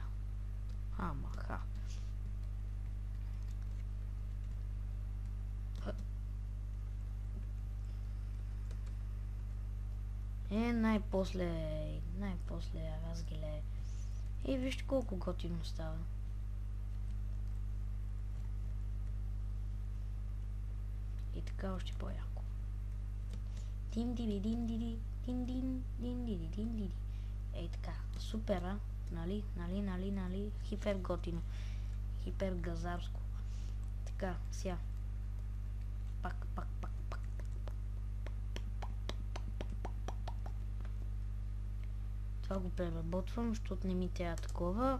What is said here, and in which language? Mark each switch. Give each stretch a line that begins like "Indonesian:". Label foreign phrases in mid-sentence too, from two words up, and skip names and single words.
Bulgarian: Амаха. Най-после разгиле. Вижте колко готино става. И така още по-яко. Дин-диди-дин-диди, дин-дин-дин-диди-дин-диди. Ей така, супер, а? Нали? Хипер готино. Хипер газарско. Така, сега. Пак. Това го преработвам, защото не ми трябва такова.